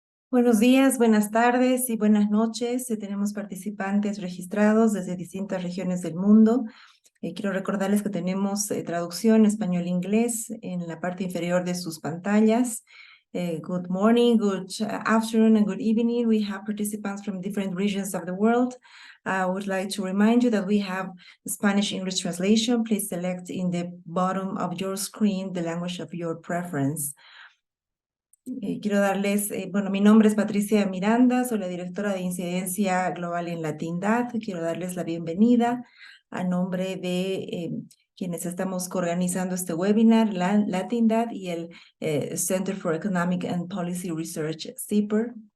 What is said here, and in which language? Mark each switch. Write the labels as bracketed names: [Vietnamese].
[Spanish] Buenos días, buenas tardes y buenas noches. Tenemos participantes registrados desde distintas regiones del mundo. Quiero recordarles que tenemos traducción español-inglés en la parte inferior de sus pantallas. [English] Good morning, good afternoon, and good evening. We have participants from different regions of the world. I would like to remind you that we have Spanish-English translation. Please select in the bottom of your screen the language of your preference. [Spanish] Quiero darles, mi nombre es Patricia Miranda, soy la directora de Incidencia Global en Latindad. Quiero darles la bienvenida a nombre de quienes estamos coorganizando este webinar, la Latindad y el Center for Economic and Policy Research, CEPR,